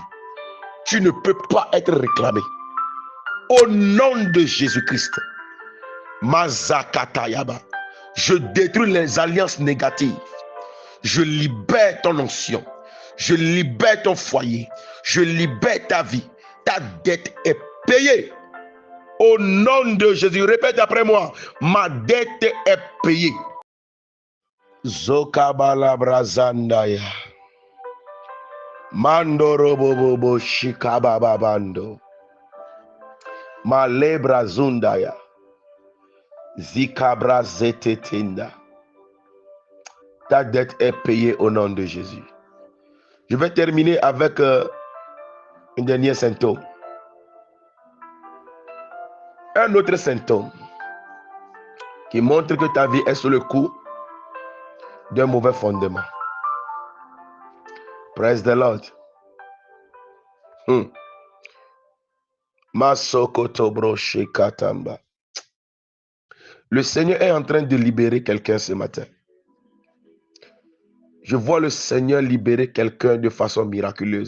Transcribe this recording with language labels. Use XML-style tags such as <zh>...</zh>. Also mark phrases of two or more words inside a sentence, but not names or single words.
<fr>Tu ne peux pas être réclamé. Au nom de Jésus-Christ, Mazakatayaba, je détruis les alliances négatives. Je libère ton onction. Je libère ton foyer. Je libère ta vie. Ta dette est payée. Au nom de Jésus, répète après moi. Ma dette est payée. Zokabala brazandaya. Mandoro bobo shikababando. Malebra zundaya. Zikabra zetetinda. Ta dette est payée au nom de Jésus. Je vais terminer avec un dernier symptôme. Un autre symptôme qui montre que ta vie est sous le coup d'un mauvais fondement.</fr> <en>Praise the Lord.</en> <fr>Le Seigneur est en train de libérer quelqu'un ce matin. Je vois le Seigneur libérer quelqu'un de façon miraculeuse.</fr>